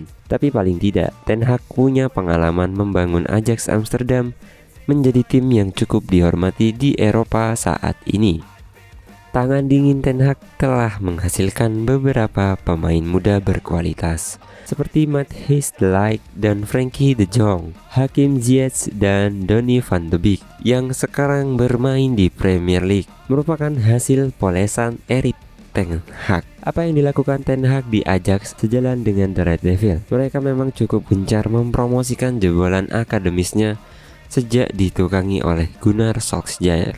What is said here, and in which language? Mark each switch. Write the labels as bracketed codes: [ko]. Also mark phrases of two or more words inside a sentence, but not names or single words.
[id] Tapi paling tidak, Ten Hag punya pengalaman membangun Ajax Amsterdam menjadi tim yang cukup dihormati di Eropa saat ini. Tangan dingin Ten Hag telah menghasilkan beberapa pemain muda berkualitas seperti Matthijs de Ligt dan Frenkie de Jong, Hakim Ziyech dan Donny van de Beek yang sekarang bermain di Premier League merupakan hasil polesan Erik ten Hag. Apa yang dilakukan Ten Hag di Ajax sejalan dengan The Red Devil. Mereka memang cukup gencar mempromosikan jebolan akademisnya sejak ditukangi oleh Gunnar Solskjaer.